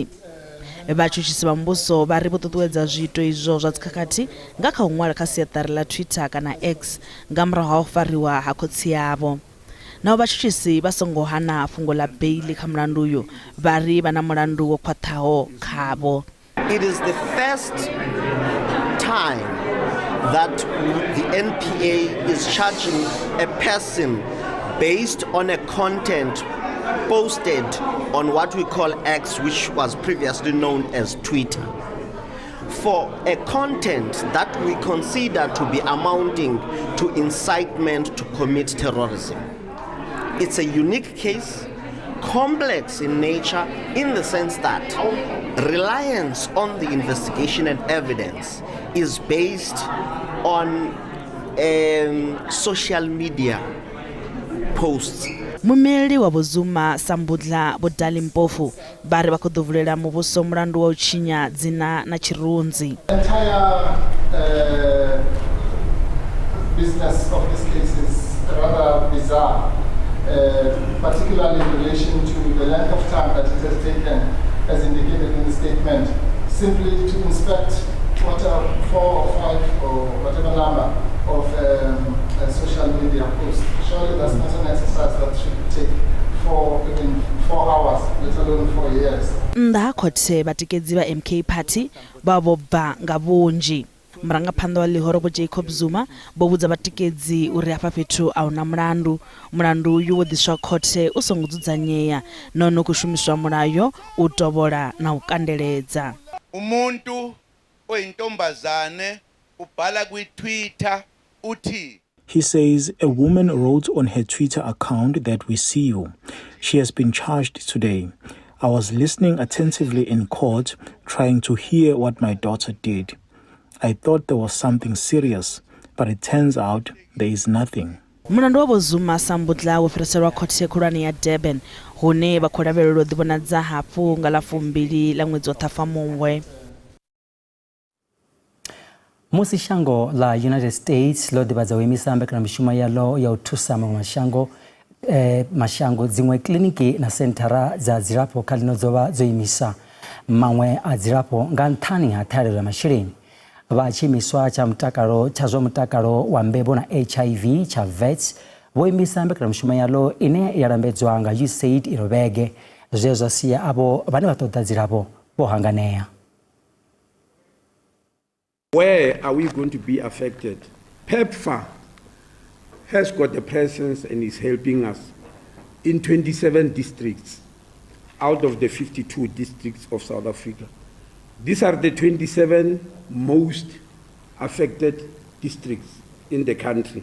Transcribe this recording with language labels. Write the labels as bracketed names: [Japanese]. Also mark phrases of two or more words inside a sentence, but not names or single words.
[Venda] Vhatshutshisi vha muvhuso vha ri vho ṱuṱuwedza zwiito izwo zwa dzikhakhathi nga kha u ṅwala kha siaṱari ḽa Twitter kana X nga murahu ha u fariwa ha khotsi yavho. Nao vhatshutshisi vha songo hana fhungo ḽa beili kha mulandu uyu vha ri vha na mulandu wo khwaṱhaho khavho. [English] It is the first time that the NPA is charging a person based on a content posted on what we call X, which was previously known as Twitter, for a content that we consider to be amounting to incitement to commit terrorism. It's a unique case, complex in nature, in the sense that reliance on the investigation and evidence is based on social media posts. [Venda] Mumeli wa Zuma Sambudla bodali mpofu bari vha khou ḓo vulela muvhuso mulandu wa u tshinya dzina na tshirunzi. [English] Entire business of this case is rather bizarre, particularly in relation to the length of time that it has taken, as indicated in the statement, simply to inspect what 4 or 5 or whatever number of social media posts. Surely that's not an exercise that should take 4 hours, let alone 4 years. [Venda] Nda khothe vhatikedzi vha MK Party vha vho bva nga vhunzhi. Murangaphanḓa wa ḽihoro vho Jacob Zuma vho vhudza vhatikedzi uri hafha fhethu a huna mulandu. Mulandu uyu wo ḓiswa khothe u songo dzudzanyea nahone ku shumiswa mulayo u tovhola na u kandeledza. [Zulu] Umuntu oyintombazane ubhala kwi-Twitter uthi. [English] He says a woman wrote on her Twitter account that we see you. She has been charged today. I was listening attentively in court, trying to hear what my daughter did. I thought there was something serious, but it turns out there is nothing. [Venda] Mulandu wa Zuma Sambudla wo fhiriselwa khothe khulwane ya Durban hune vha khou lavhelelwa u ḓivhonadza hafhu nga ḽa 2 ḽa ṅwedzi wa Ṱhafamuhwe. Musi shango la United States lo ḓivhadza u imisa mbekanyamushumo yaḽo ya u thusa maṅwe mashango dziṅwe kiliniki na senthara dza dzilafho kha ḽino dzo dzo imisa maṅwe a dzilafho nga nṱhani ha ṱhahelelo ya masheleni. Vha tshiimiswa tsha mutakalo tsha zwa mutakalo wa mbebo na HIV tsha VETS vho imisa mbekanyamushumo yaḽo ine ya lambedzwa nga USAID i Robege zwe zwa sia avho vhane vha ṱoḓa dzilafho bo hanganea. [English] Where are we going to be affected? PEPFAR has got a presence and is helping us in 27 districts out of the 52 districts of South Africa. These are the 27 most affected districts in the country.